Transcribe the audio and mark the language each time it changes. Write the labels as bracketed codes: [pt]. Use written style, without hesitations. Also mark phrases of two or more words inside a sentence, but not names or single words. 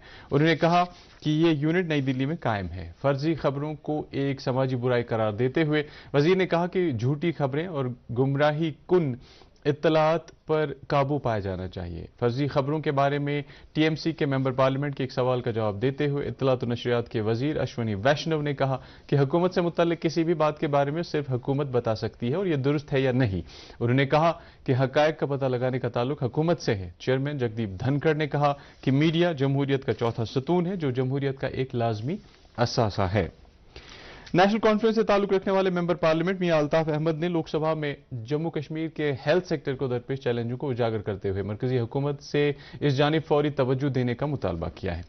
[ur] انہوں نے کہا کہ یہ یونٹ نئی دلی میں قائم ہے۔ فرضی خبروں کو ایک سماجی برائی قرار دیتے ہوئے وزیر نے کہا کہ جھوٹی خبریں اور گمراہی کن اطلاعات پر قابو پایا جانا چاہیے۔ فرضی خبروں کے بارے میں TMC کے ممبر پارلیمنٹ کے ایک سوال کا جواب دیتے ہوئے اطلاعات و نشریات کے وزیر اشونی ویشنو نے کہا کہ حکومت سے متعلق کسی بھی بات کے بارے میں صرف حکومت بتا سکتی ہے اور یہ درست ہے یا نہیں۔ انہوں نے کہا کہ حقائق کا پتہ لگانے کا تعلق حکومت سے ہے۔ چیئرمین جگدیپ دھنکڑ نے کہا کہ میڈیا جمہوریت کا چوتھا ستون ہے جو جمہوریت کا ایک لازمی اثاثہ ہے۔ نیشنل کانفرنس سے تعلق رکھنے والے ممبر پارلیمنٹ میاں الطاف احمد نے لوک سبھا میں جموں کشمیر کے ہیلتھ سیکٹر کو درپیش چیلنجوں کو اجاگر کرتے ہوئے مرکزی حکومت سے اس جانب فوری توجہ دینے کا مطالبہ کیا ہے۔